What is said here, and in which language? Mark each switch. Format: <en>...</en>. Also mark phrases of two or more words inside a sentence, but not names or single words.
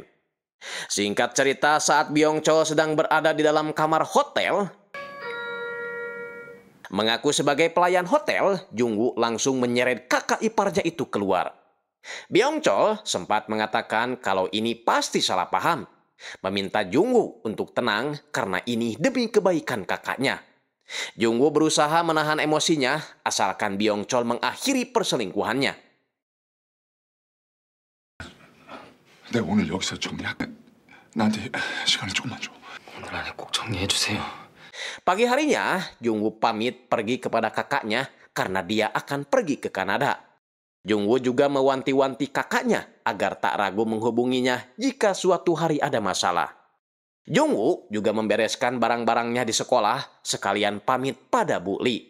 <id>Singkat cerita, saat Byung-chol sedang berada di dalam kamar hotel, mengaku sebagai pelayan hotel, Jung-woo langsung menyeret kakak iparnya itu keluar. Byung-chol sempat mengatakan kalau ini pasti salah paham, meminta Jung-woo untuk tenang karena ini demi kebaikan kakaknya. Jung-woo berusaha menahan emosinya asalkan Byung-chol mengakhiri perselingkuhannya.</id> <ko>내가 오늘 여기서 정리할게. 나한테 시간을 조금만 줘. 오늘 안에 꼭 정리해 주세요.</ko> <id>Pagi harinya, Jung-woo pamit pergi kepada kakaknya karena dia akan pergi ke Kanada. Jung-woo juga mewanti-wanti kakaknya agar tak ragu menghubunginya jika suatu hari ada masalah. Jung-woo juga membereskan barang-barangnya di sekolah sekalian pamit pada Bu Lee.</id>